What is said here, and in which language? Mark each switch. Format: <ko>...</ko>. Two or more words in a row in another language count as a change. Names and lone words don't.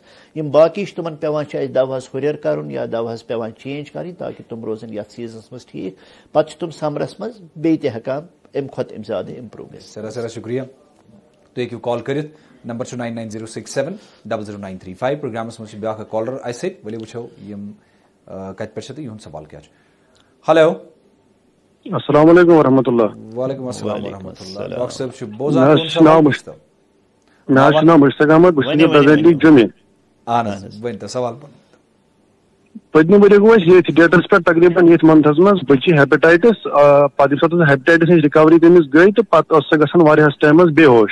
<ks>یِم باقٕے چھِ تِمن پیوان چھِ اَسہِ دوہس ہُریر کرُن یا دوہس پیوان چینج کرٕنۍ تاکہِ تِم روزن یتھ سیزنس منٛز ٹھیٖک. پتہٕ چھِ تِم سمرس منٛز بیٚیہِ تہِ ہٮ۪کان امہِ کھۄتہٕ امہِ زیادٕ امپروٗ گٔژھِتھ. سٮ۪ٹھاہ شُکریہ. تُہۍ ہیٚکِو کال کٔرِتھ, نمبر چھُ 9906700935. پروگرامس منٛز چھِ بیاکھ اکھ کالر اسہِ سۭتۍ, ؤلِو وٕچھو یِم کتہِ پٮ۪ٹھ چھِ تہٕ یِہُنٛد سوال کیٛاہ چھُ. ہیلو,</ks> <ar>السلام علیکم ورحمۃ اللہ. وعلیکم السلام ورحمۃ اللہ.</ar> <ks>ڈاکٹر صٲب چھُ بوزان. مےٚ حظ چھُ ناو مشتاق احمد, بہٕ چھُس پریزنٹلی جوٚمہِ. اہن حظ, ؤنۍتو سوال. پٔتمہِ ؤرۍ گوٚو اَسہِ ییٚتھۍ ڈیٹس پٮ۪ٹھ تقریٖبن ییٚتھۍ منتھس منٛز بٔچی ہیپیٹایٹس. پتہٕ ییٚمہِ ساتہٕ ہیپیٹایٹس ہٕنٛز رِکوری تٔمِس گٔے تہٕ پتہٕ ٲس سۄ گژھان واریاہس ٹایمس بے ہوش.</ks>